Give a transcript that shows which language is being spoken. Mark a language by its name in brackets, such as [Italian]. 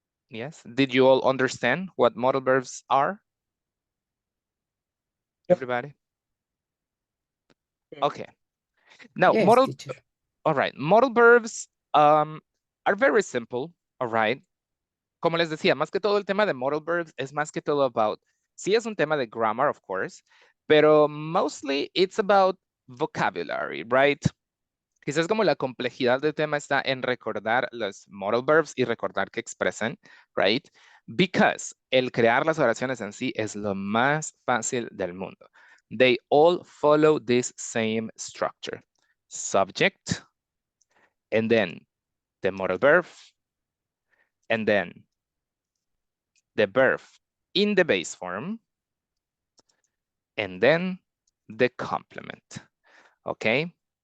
[English] Yes. Did you all understand what modal verbs are? Everybody? Okay. Now, Yes, modal, teacher. all right. Modal verbs are very simple, all right? [Spanish] Como les decía, más que todo el tema de modal verbs es más que todo [English] about, [Spanish] sí es un tema de [English] grammar, of course, [Spanish] pero [English] mostly it's about vocabulary, right? [Spanish] Quizás como la complejidad del tema está en recordar los modal verbs y recordar que expresan, [English] right? Because [Spanish] el crear las oraciones en sí es lo más fácil del mundo. [English] They all follow this same structure. Subject, and then the modal verb, and then the verb in the base form, and then the complement, okay?